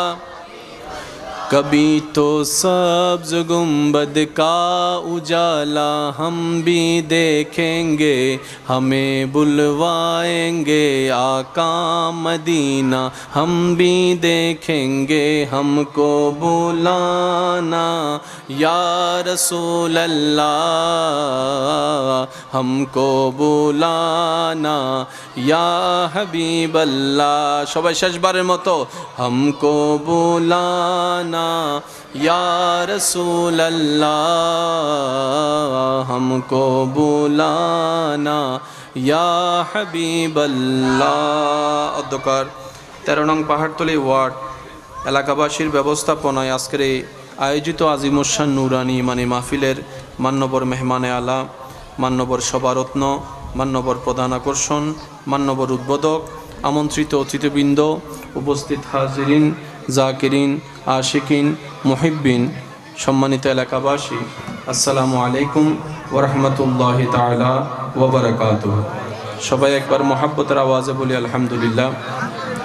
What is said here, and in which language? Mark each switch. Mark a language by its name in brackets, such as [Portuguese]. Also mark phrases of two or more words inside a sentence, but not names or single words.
[Urdu] کبھی تو سبز گنبد کا اجالا ہم بھی دیکھیں گے ہمیں بلوائیں گے آقا مدینہ ہم بھی دیکھیں گے ہم کو بلانا یا رسول اللہ ہم کو بلانا یا حبیب اللہ [Bangla] সবাই শেষবারের মতো [Urdu] ہم کو بلانا یا رسول اللہ ہم کو بلانا یا حبیب اللہ [Bangla] অধ্যকার 13 নং পাহাড়তলী ওয়ার্ড এলাকাবাসীর ব্যবস্থাপনায় আজকের এই আয়োজিত আজিমুশান নুরানি ইমানি মাহফিলের মান্যবর মেহমানে আলা মান্যবর সভারত্ন মান্যবর প্রধান আকর্ষণ মান্যবর উদ্বোধক আমন্ত্রিত অতিথিবৃন্দ উপস্থিত হাজিরিন জাকিরিন আশিকিন মুহিব্বিন সম্মানিত এলাকাবাসী [Arabic] السلام عليكم ورحمة الله تعالى وبركاته [Bangla] সবাই একবার মুহাব্বতের আওয়াজে বলি আলহামদুলিল্লাহ।